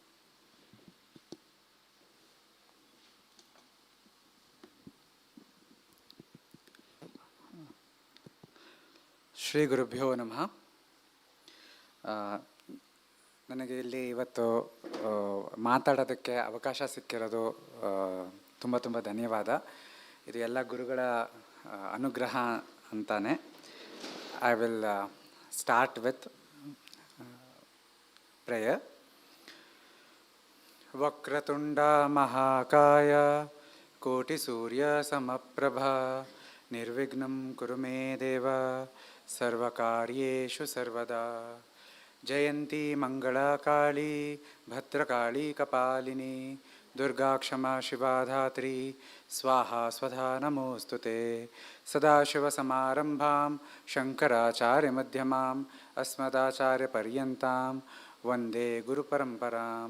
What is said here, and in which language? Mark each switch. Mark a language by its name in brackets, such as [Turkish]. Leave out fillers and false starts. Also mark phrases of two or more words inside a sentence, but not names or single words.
[Sanskrit] ಶ್ರೀ ಗುರುಭ್ಯೋ ನಮಃ. [Kannada] ನನಗೆ ಇಲ್ಲಿ ಇವತ್ತು ಮಾತಾಡೋದಕ್ಕೆ ಅವಕಾಶ ಸಿಕ್ಕಿರೋದು ತುಂಬ ತುಂಬ ಧನ್ಯವಾದ. ಇದು ಎಲ್ಲ ಗುರುಗಳ ಅನುಗ್ರಹ ಅಂತಾನೆ. [English] I will start with prayer. [Sanskrit] ವಕ್ರತುಂಡ ಮಹಾಕಾಯ ಕೋಟಿ ಸೂರ್ಯ ಸಮಪ್ರಭಾ Nirvignam Kuru Me Deva Sarvakaryeshu Sarvada. Jayanti Mangala Kali Bhadrakali Kapalini Durga Kshama Shiva Dhatri Swaha Swadha Namostute Sadashiva Samarambham Shankaracharya Madhyamam Asmadacharya Paryantam Vande Guru Paramparam